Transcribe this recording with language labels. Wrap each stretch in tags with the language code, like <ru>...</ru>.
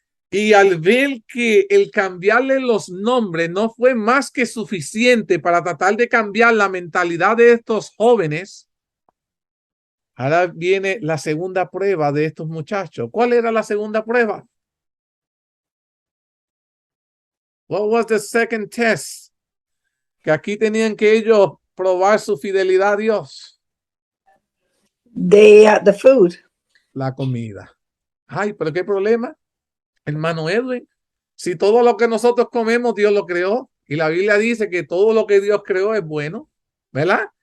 <es>Y al ver que el cambiarle los nombres no fue más que suficiente para tratar de cambiar la mentalidad de estos jóvenes, ahora viene la segunda prueba de estos muchachos. ¿Cuál era la segunda prueba?</es> <en>What was the second test?</en> <es>Que aquí tenían que ellos probar su fidelidad a Dios.</es> <en>The food.</en> <es>La comida. Ay, pero qué problema, hermano Edwin. Si todo lo que nosotros comemos, Dios lo creó. Y la Biblia dice que todo lo que Dios creó es bueno, ¿verdad?</es>